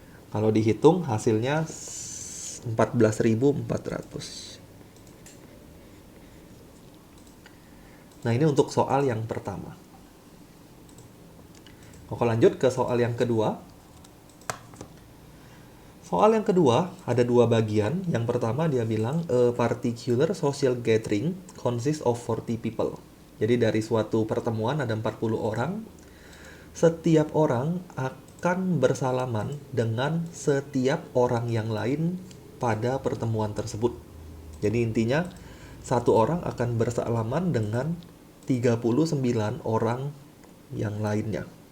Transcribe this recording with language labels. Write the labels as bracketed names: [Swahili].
[Indonesian] Kalau dihitung hasilnya 14.400. Nah, ini untuk soal yang pertama. Oke, lanjut ke soal yang kedua. Soal yang kedua ada 2 bagian. Yang pertama dia bilang [English] a particular social gathering consists of 40 people. [Indonesian] Jadi dari suatu pertemuan ada 40 orang. Setiap orang akan bersalaman dengan setiap orang yang lain pada pertemuan tersebut. Jadi intinya satu orang akan bersalaman dengan 39 orang yang lainnya.